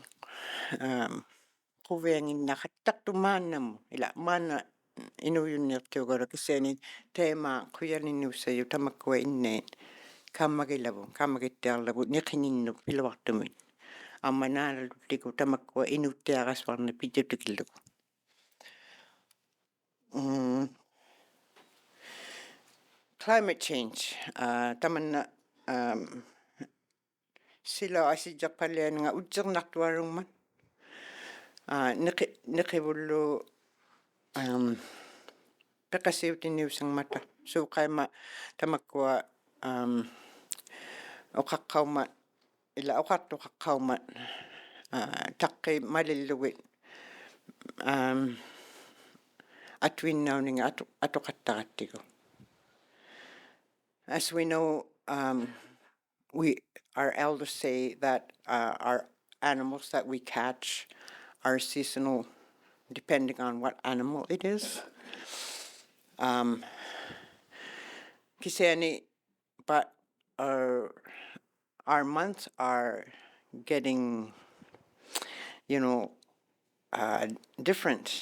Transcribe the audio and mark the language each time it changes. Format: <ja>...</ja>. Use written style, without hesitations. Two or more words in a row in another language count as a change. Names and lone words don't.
<iu>quvianginnaqattartu maannamu ila maanna inuyunniartiugaru kisiani teema quyalinniussayu tamakkua innein kammagittiarlavu niqininnu piluartumit ammanaalutiku tamakkua inuttiaqasvarni pijjutikillugu.</iu> <en>Climate change</en> <iu>tamanna sila asijaqpallianinga ujjernartuarungman niqivullu peqasiutinniusangmata suuqaima tamakkua oqaqqaumat ila oqartuqaqqaumat taqqi malillugit atuinnauninga atuqattaqattigu.</iu> <en>As we know, our elders say that our animals that we catch are seasonal depending on what animal it is. Kisiani, but our months are getting, different.</en>